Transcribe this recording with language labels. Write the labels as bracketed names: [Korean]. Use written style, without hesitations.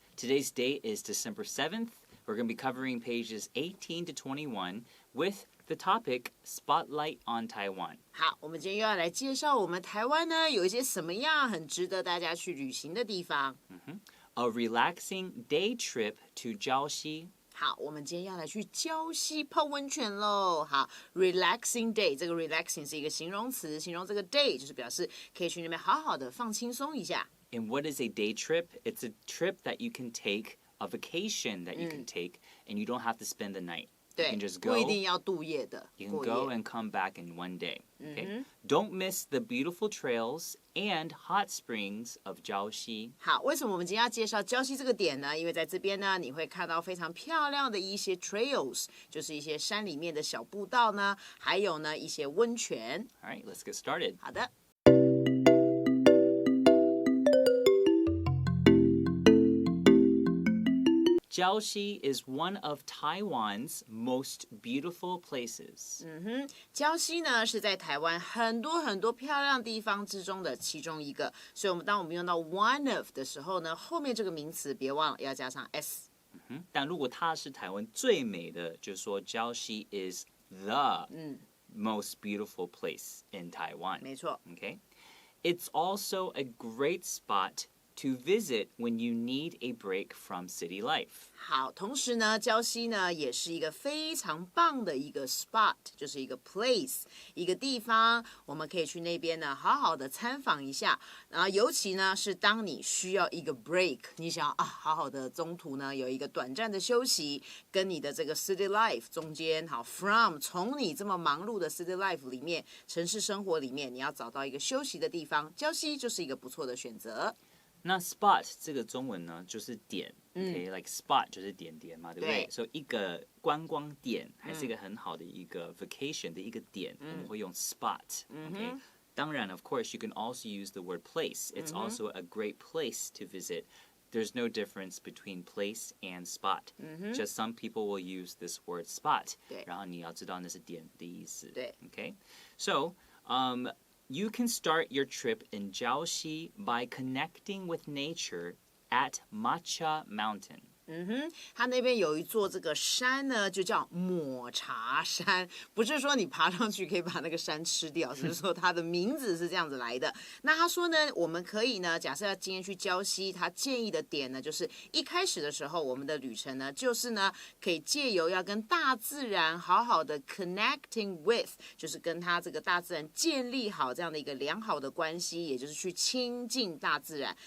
[English] Today's date is December 7th. We're going to be covering pages 18 to 21 with the topic Spotlight on Taiwan. [Chinese] 好，我们今天又要来介绍我们台湾呢有一些什么样很值得大家去旅行的地方。 [English] A relaxing day trip to Jiaoxi. [Chinese] 好，我们今天要来去礁溪泡温泉喽。好 ，relaxing day， 这个 relaxing 是一个形容词，形容这个 day 就是表示可以去那边好好的放轻松一下。 [English] And what is a day trip? It's a trip that you can take, a vacation that you can take, and you don't have to spend the night. You [Chinese] 对 [English] can just， [Chinese] 不 [English] go. [Chinese] 一定要度夜的， [English] You can [Chinese] 过 [English] go [Chinese] 夜。 [English] and come back in one day. Okay? Don't miss the beautiful trails and hot springs of Jiaoxi. [Chinese] 好，为什么我们今天要介绍礁溪这个点呢？因为在这边呢，你会看到非常漂亮的一些 trails， 就是一些山里面的小步道呢，还有呢一些温泉。 [English] All right, let's get started. [Chinese] 好的。 [English] Jiaoxi is one of Taiwan's most beautiful places. [Chinese] 礁溪呢是在台湾很多漂亮地方之中的其中一个，所以当我们用到 one of 的时候呢，后面这个名词别忘了要加上 s。但如果它是台湾最美的，就是说 [English] Jiaoxi is the most beautiful place in Taiwan. [Chinese] 没错。 [English] Okay? It's also a great spot to visit when you need a break from city life. [Chinese] 好，同时呢，礁溪呢也是一个非常棒的一个 spot， 就是一个 place， 一个地方，我们可以去那边呢好好的参访一下。然后尤其呢是当你需要一个 break， 你想要好好的中途呢有一个短暂的休息，跟你的这个 city life 中间，好 从你这么忙碌的 city life 里面，城市生活里面，你要找到一个休息的地方，礁溪就是一个不错的选择。那 spot 这个中文呢，就是点，like spot 就是点点嘛，对不对？所以一个观光点还是一个很好的一个 vacation 的一个点，我们会用 spot。Okay? 当然 [English] of course, you can also use the word place. It's also a great place to visit. There's no difference between place and spot. Just some people will use this word spot. [Chinese] 然后你要知道那是点的意思。 [English] Okay? So, you can start your trip in Jiaoxi by connecting with nature at Matcha Mountain. [Chinese] 它那边有一座这个山呢，就叫抹茶山，不是说你爬上去可以把那个山吃掉，只是说它的名字是这样子来的。那他说呢，我们可以呢，假设要今天去礁溪，他建议的点呢，就是一开始的时候，我们的旅程呢，就是呢，可以借由要跟大自然好好的 connecting with， 就是跟他这个大自然建立好这样的一个良好的关系，也就是去亲近大自然。